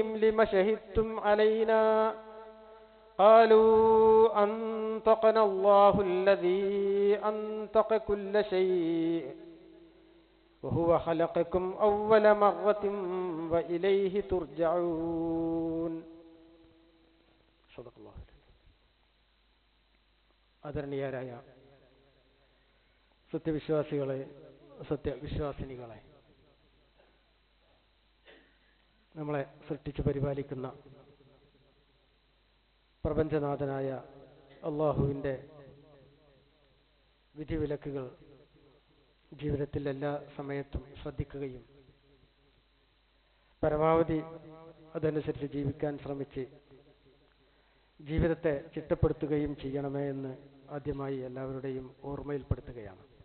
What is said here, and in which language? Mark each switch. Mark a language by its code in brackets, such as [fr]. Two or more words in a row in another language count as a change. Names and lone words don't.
[ar] لم شهدتم علينا قالوا أنطقنا الله الذي أنطق كل شيء وهو خلقكم أول مرة وإليه ترجعون صدق الله [ml] ആദരണീയരായ സത്യവിശ്വാസികളെ സത്യവിശ്വാസിനികളെ നമ്മളെ സൃഷ്ടിച്ചു പരിപാലിക്കുന്ന പ്രപഞ്ചനാഥനായ അള്ളാഹുവിൻ്റെ വിധിവിലക്കുകൾ ജീവിതത്തിൽ എല്ലാ സമയത്തും ശ്രദ്ധിക്കുകയും പരമാവധി അതനുസരിച്ച് ജീവിക്കാൻ ശ്രമിച്ച് ജീവിതത്തെ ചിട്ടപ്പെടുത്തുകയും ചെയ്യണമേ എന്ന് ആദ്യമായി എല്ലാവരുടെയും ഓർമ്മയിൽപ്പെടുത്തുകയാണ്.